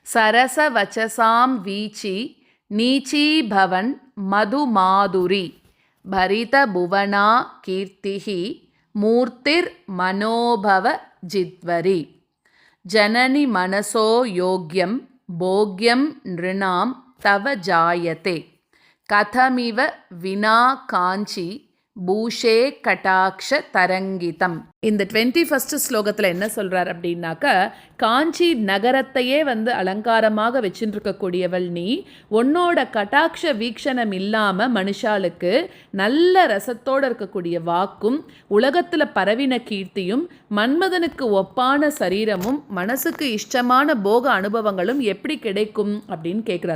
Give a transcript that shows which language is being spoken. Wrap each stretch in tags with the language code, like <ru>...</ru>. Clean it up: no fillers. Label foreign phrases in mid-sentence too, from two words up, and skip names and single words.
<sa>सरसवचसां वीची नीचीभवन् मधुमाधुरी भरितभुवना कीर्तिः मूर्तिर्मनोभवजित्वरी जननि मनसो योग्यं भोग्यं नृणां तव जायते कथमिव विना काञ्ची भूषे कटाक्ष तरङ्गितम्.</sa> <ta>இந்த 21st ஸ்லோகத்தில் என்ன சொல்கிறார் அப்படின்னாக்க, காஞ்சி நகரத்தையே அலங்காரமாக வச்சுருக்கக்கூடியவள் நீ, உன்னோட கட்டாட்ச வீக்ஷணம் இல்லாமல் மனுஷாளுக்கு நல்ல ரசத்தோடு இருக்கக்கூடிய வாக்கும் உலகத்தில் பரவின கீர்த்தியும் மன்மதனுக்கு ஒப்பான சரீரமும் மனசுக்கு இஷ்டமான போக அனுபவங்களும் எப்படி கிடைக்கும் அப்படின்னு கேட்குறார்.</ta>